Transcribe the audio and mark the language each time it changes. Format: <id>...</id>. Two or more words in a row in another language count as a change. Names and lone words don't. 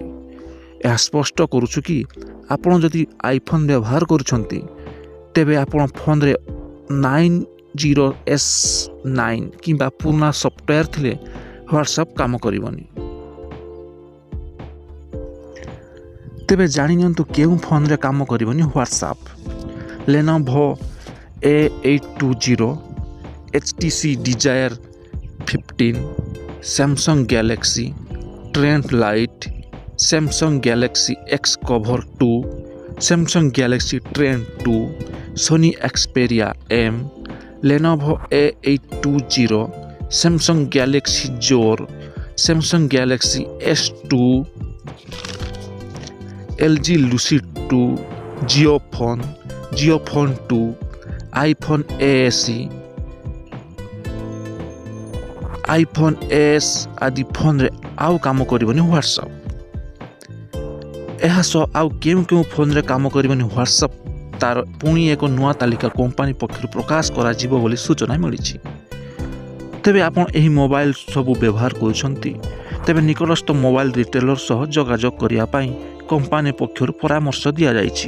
<or>ଏହା ସ୍ପଷ୍ଟ କରୁଛୁ କି ଆପଣ ଯଦି ଆଇଫୋନ୍ ବ୍ୟବହାର କରୁଛନ୍ତି, ତେବେ ଆପଣ ଫୋନ୍ରେ 90S9 କିମ୍ବା ପୁରୁଣା ସଫ୍ଟୱେର୍ ଥିଲେ WhatsApp କାମ କରିବନି। ତେବେ ଜାଣିନିଅନ୍ତୁ କେଉଁ ଫୋନ୍ରେ କାମ କରିବନି WhatsApp। Lenovo A820, HTC Desire 15, Samsung Galaxy Trend Lite, Samsung Galaxy X Cover 2, Samsung Galaxy Trend 2, Sony Xperia M, Lenovo A820, Samsung Galaxy Core, Samsung Galaxy S2, LG Lucid 2, JioPhone 2, iPhone SE, iPhone S ଆଦି ଫୋନ୍ରେ ଆଉ କାମ କରିବନି WhatsApp। ଏହା ସହ ଆଉ କେଉଁ କେଉଁ ଫୋନ୍ରେ କାମ କରିବନି WhatsApp ତାର ପୁଣି ଏକ ନୂଆ ତାଲିକା କମ୍ପାନୀ ପକ୍ଷରୁ ପ୍ରକାଶ କରାଯିବ ବୋଲି ସୂଚନା ମିଳିଛି। ତେବେ ଆପଣ ଏହି ମୋବାଇଲ ସବୁ ବ୍ୟବହାର କରୁଛନ୍ତି, ତେବେ ନିକଟସ୍ଥ ମୋବାଇଲ ରିଟେଲର ସହ ଯୋଗାଯୋଗ କରିବା ପାଇଁ କମ୍ପାନୀ ପକ୍ଷରୁ ପରାମର୍ଶ ଦିଆଯାଇଛି।</or>